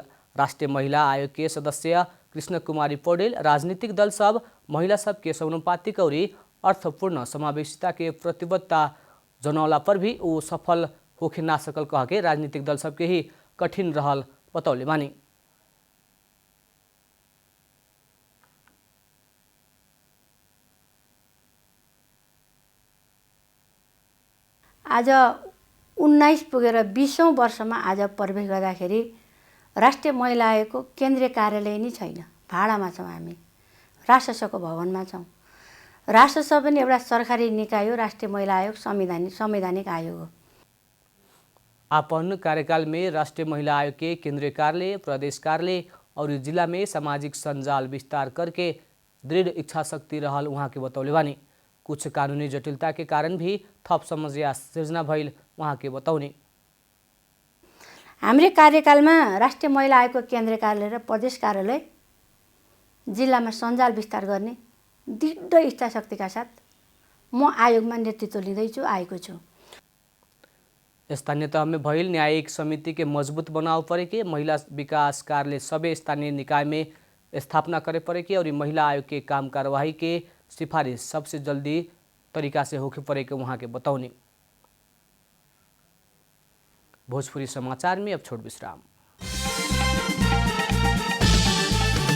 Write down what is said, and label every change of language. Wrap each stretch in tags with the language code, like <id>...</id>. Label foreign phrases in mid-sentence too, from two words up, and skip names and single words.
<bho>राष्ट्रीय महिला आयोग के सदस्य कृष्ण कुमारी पौडेल राजनीतिक दल सब महिला सब के समानुपातिक और अर्थपूर्ण समावेशिता के प्रतिबद्धता जनौला पर भी वो सफल होके ना सकल कह के राजनीतिक दल सब के ही कठिन रहल बतौले बानी।</bho> <ne>आज 19 पुगेर 20औं वर्षमा आज प्रवेश गर्दाखेरि राष्ट्रिय महिला आयोगको केन्द्रीय कार्यालय नै छैन। भाडामा छौँ हामी, राष्ट्रसभाको भवनमा छौँ। राष्ट्रसभा पनि एउटा सरकारी निकाय हो। राष्ट्रिय महिला आयोग संवैधानिक आयोग हो।</ne> <bho>आपन कार्यकाल में राष्ट्रीय महिला आयोग के केंद्रीय कार्यालय, प्रदेश कार्यालय और जिला में सामाजिक संजाल विस्तार करके दृढ़ इच्छा शक्ति रहल वहाँ के बतौले बानी। कुछ कानूनी जटिलता के कारण भी थप समस्या सृजना भइल वहाँ के बताउने।</bho> <ne>हाम्रो कार्यकालमा राष्ट्रिय महिला आयोगको केन्द्रीय कार्यालय र प्रदेश कार्यालय जिल्लामा सञ्जाल विस्तार गर्ने दृढ इच्छा शक्तिका साथ म आयोगमा नेतृत्व लिँदैछु, आएको छु।</ne> <bho>स्थानीय तह में भइल न्यायिक समिति के मजबूत बनाव पड़े के महिला विकास कार्यालय सबै स्थानीय निकाय में स्थापना करे पड़े के और महिला आयोग के काम कार्यवाही के सिफारिश सबसे जल्दी तरीका से होके पड़े के वहाँ के बताउने। भोजपुरी समाचार में अब छोट विश्राम।</bho>